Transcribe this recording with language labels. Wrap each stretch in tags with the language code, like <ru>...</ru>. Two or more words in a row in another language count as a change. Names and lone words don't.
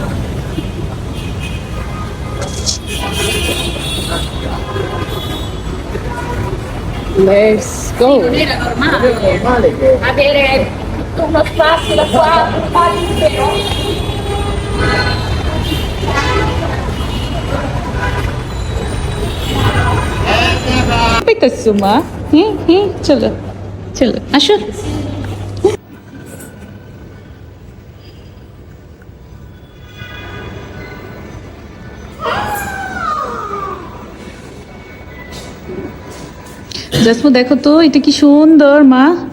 <en>Let's go.</en> <it>Avere uno spazio da qua, libero.</it> <bn>পাইতেছো মা? চলো চলো, আসো। জাসমু দেখো তো, এটা কি সুন্দর মা।</bn>